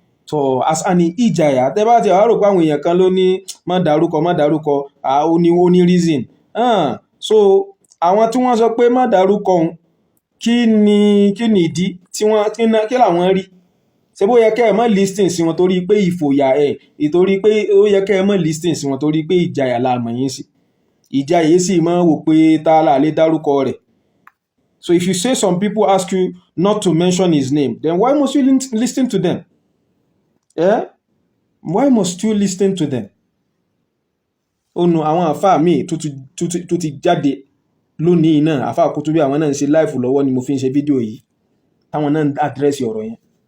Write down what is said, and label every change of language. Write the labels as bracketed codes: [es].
[yo] so as an ìjàyà tẹ́ bá ti wá rò pé àwọn èèyàn kan ló ní má dárúkọ ó ní reason so àwọn tí wọ́n sọ pé má dárúkọ òun kí ni ìdí tí wọ́n kí làwọn rí ṣé bó yẹ kẹ́ ẹ mọ́ listing sí wọn torí pé ìfòyà ìtorí pé ó yẹ kẹ́ ẹ mọ́ listing sí wọn torí pé ìjàyà la mọ̀ yín sí ìjàyè sì máa wò pé tá a lè dárúkọ rẹ̀. [en] So if you say some people ask you not to mention his name, then why must you listen to them? Why must you listen to them? [yo] Onu àwọn àfáà míì tó ti jáde lónìí náà, àfáà Kutubi àwọn náà ń ṣe live lọ́wọ́ ni mo fi ń ṣe fídíò yìí táwọn náà ń address ọ̀rọ̀ yẹn.